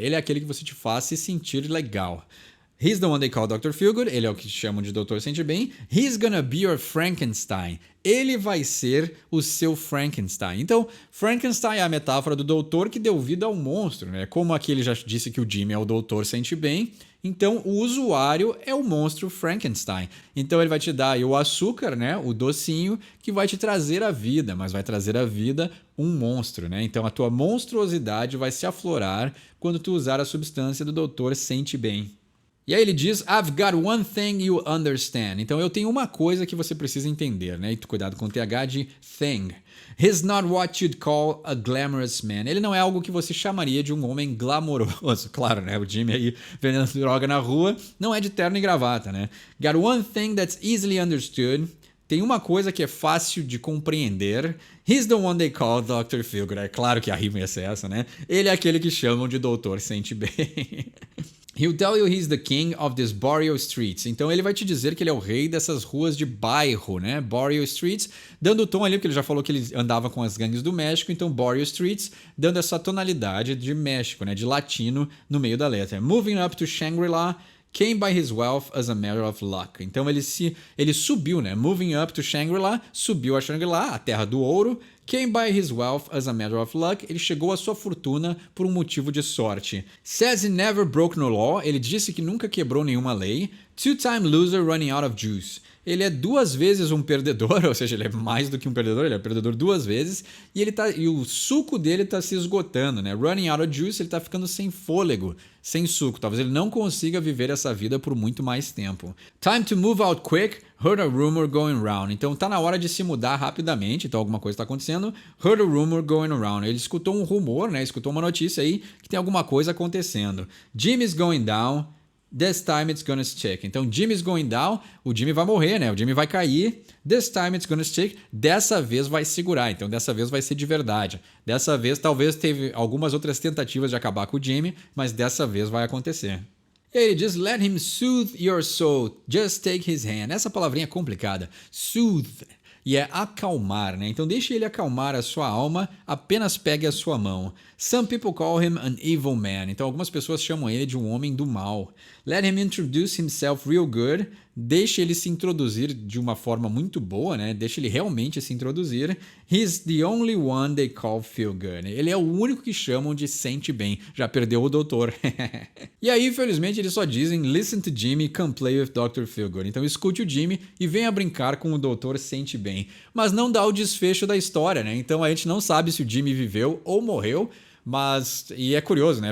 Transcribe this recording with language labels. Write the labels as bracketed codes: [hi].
[pt] Ele é aquele que você te faz se sentir legal. He's the one they call Dr. Feelgood. Ele é o que chamam de Doutor Sente Bem. [en] He's gonna be your Frankenstein. [pt] Ele vai ser o seu Frankenstein. Então, Frankenstein é a metáfora do doutor que deu vida ao monstro, né? Como aqui ele já disse que o Jimmy é o Doutor Sente Bem, então o usuário é o monstro Frankenstein. Então ele vai te dar aí o açúcar, né? O docinho que vai te trazer a vida, mas vai trazer a vida um monstro, né? Então a tua monstruosidade vai se aflorar quando tu usar a substância do Doutor Sente Bem. [en] E aí ele diz, I've got one thing you understand. [pt] Então eu tenho uma coisa que você precisa entender, né? E cuidado com o TH de thing. [en] He's not what you'd call a glamorous man. [pt] Ele não é algo que você chamaria de um homem glamouroso. Claro, né? O Jimmy aí vendendo droga na rua não é de terno e gravata, né? [en] Got one thing that's easily understood. [pt] Tem uma coisa que é fácil de compreender. He's the one they call Dr. Feelgood. É claro que a rima ia ser essa, né? Ele é aquele que chamam de Doutor Sente Bem. [en] He'll tell you he's the king of these boreal streets. [pt] Então ele vai te dizer que ele é o rei dessas ruas de bairro, né? Boreal streets, dando o tom ali, porque ele já falou que ele andava com as gangues do México, então boreal streets, dando essa tonalidade de México, né? De latino no meio da letra. [en] Moving up to Shangri-La, came by his wealth as a matter of luck. [pt] Então ele subiu, né? Moving up to Shangri-La, subiu a Shangri-La, a terra do ouro. [en] Came by his wealth as a matter of luck. [pt] Ele chegou à sua fortuna por um motivo de sorte. [en] Says he never broke no law. [pt] Ele disse que nunca quebrou nenhuma lei. [en] Two-time loser running out of juice. [pt] Ele é 2 vezes um perdedor, ou seja, ele é mais do que um perdedor, ele é perdedor 2 vezes, e o suco dele está se esgotando, né? Running out of juice, ele está ficando sem fôlego, sem suco. Talvez ele não consiga viver essa vida por muito mais tempo. [en] Time to move out quick, heard a rumor going round. [pt] Então tá na hora de se mudar rapidamente, então alguma coisa está acontecendo. [en] Heard a rumor going around. [pt] Ele escutou um rumor, né? Escutou uma notícia aí que tem alguma coisa acontecendo. [en] Jimmy's going down. This time it's gonna stick. [pt] Então, Jimmy's going down, o Jimmy vai morrer, né? O Jimmy vai cair. [en] This time it's gonna stick. [pt] Dessa vez vai segurar. Então, dessa vez vai ser de verdade. Dessa vez, talvez teve algumas outras tentativas de acabar com o Jimmy, mas dessa vez vai acontecer. [en] E aí ele diz, let him soothe your soul. Just take his hand. [pt] Essa palavrinha é complicada. Soothe. E é acalmar, né? Então deixe ele acalmar a sua alma, apenas pegue a sua mão. [en] Some people call him an evil man. [pt] Então algumas pessoas chamam ele de um homem do mal. [en] Let him introduce himself real good. [pt] Deixe ele se introduzir de uma forma muito boa, né? Deixe ele realmente se introduzir. [en] He's the only one they call feel good. [pt] Ele é o único que chamam de sente bem. Já perdeu o doutor. E aí, infelizmente, eles só dizem listen to Jimmy, come play with Dr. Feelgood. Então escute o Jimmy e venha brincar com o doutor sente bem. Mas não dá o desfecho da história, né? Então a gente não sabe se o Jimmy viveu ou morreu. E é curioso, né?